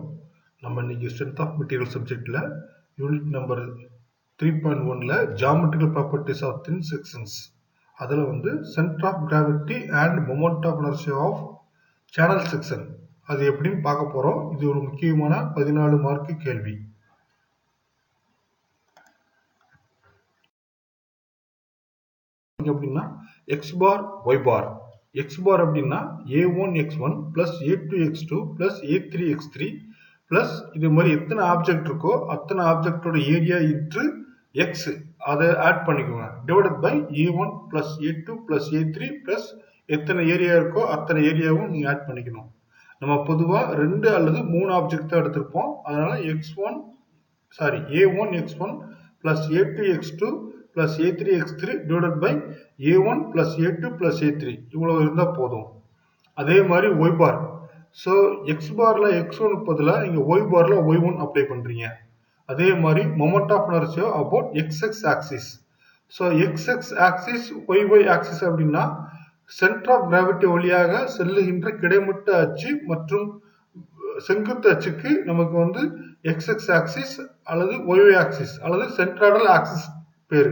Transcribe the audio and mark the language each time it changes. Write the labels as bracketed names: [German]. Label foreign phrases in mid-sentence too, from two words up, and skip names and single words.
[Tamil] நம்ம இன்னைக்கு [English] strength of material subject-la unit number 3.1-la geometrical properties of thin sections athil center of gravity and moment of inertia of channel section [Tamil] அது எப்படின்னு பார்க்க போறோம். இது ஒரு முக்கியமான 14 மார்க்கு கேள்வி. அப்படின்னா [English] x bar y bar. x bar அப்படின்னா a1 x1 plus a2 x2 plus a3 x3 plus [Tamil] இது மாதிரி எத்தனை ஆப்ஜெக்ட் இருக்கோ அத்தனை ஆப்ஜெக்டோட [English] area into x [Tamil] அதை ஆட் பண்ணிக்கோங்க. [English] divided by a1 plus a2 plus a3 plus [Tamil] எத்தனை ஏரியா இருக்கோ அத்தனை ஏரியாவும் நீங்க ஆட் பண்ணிக்கணும். நம்ம பொதுவா 2 அல்லது 3 ஆப்ஜெக்ட் தான் எடுத்திருப்போம். [English] அதனால a1 x1 plus a2 x2 plus a3 x3 divided by a1 plus a2 plus a3 [Tamil] இவ்வளவு இருந்தா போதும். அதே மாதிரி [English] y bar. [Tamil] ஸோ [English] x barல x1 [Tamil] பதிலா இங்க [English] y barல y1 [Tamil] அப்ளை பண்றீங்க. அதே மாதிரி [English] moment of inertia about xx axis. so xx axis y axis [Tamil] அப்படின்னா [English] center of gravity [Tamil] வழியாக செல்லுகின்ற கிடைமட்ட அச்சு மற்றும் செங்குத்து அச்சுக்கு நமக்கு [English] xx axis [Tamil] அல்லது [English] y axis [Tamil] அல்லது [English] centroidal axis [Tamil] பேரு.